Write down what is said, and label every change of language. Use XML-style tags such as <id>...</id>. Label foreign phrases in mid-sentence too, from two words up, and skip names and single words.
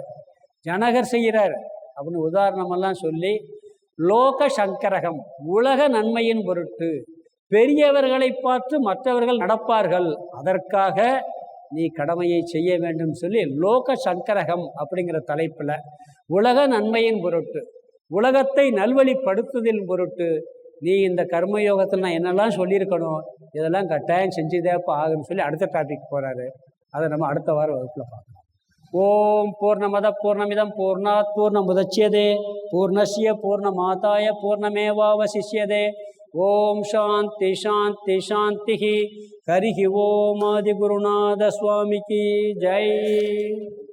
<ta>ஜனகர் செய்கிறார் அப்படின்னு உதாரணமெல்லாம் சொல்லி, லோக சங்கரகம், உலக நன்மையின் பொருட்டு பெரியவர்களை பார்த்து மற்றவர்கள் நடப்பார்கள், அதற்காக நீ கடமையை செய்ய வேண்டும் சொல்லி லோக சங்கரகம் அப்படிங்கிற தலைப்பில் உலக நன்மையின் பொருட்டு, உலகத்தை நல்வழிப்படுத்துதலின் பொருட்டு நீ இந்த கர்மயோகத்தில் நான் என்னெல்லாம் சொல்லியிருக்கணும், இதெல்லாம் கட்டாயம் செஞ்சுதேப்பா ஆகுன்னு சொல்லி அடுத்த டாபிக் போகிறாரு. அதை நம்ம அடுத்த வாரம் வகுப்பில் பார்க்கலாம்.</ta> <sa>ॐ पूर्णमदः पूर्णमिदं पूर्णात् पूर्णमुदच्यते पूर्णस्य पूर्णमादाय पूर्णमेवावशिष्यते. ॐ शान्तिः शान्तिः शान्तिः. हरिः ॐ</sa> <ta>ஆதிகுருநாத சுவாமிக்கு ஜெய்.</ta>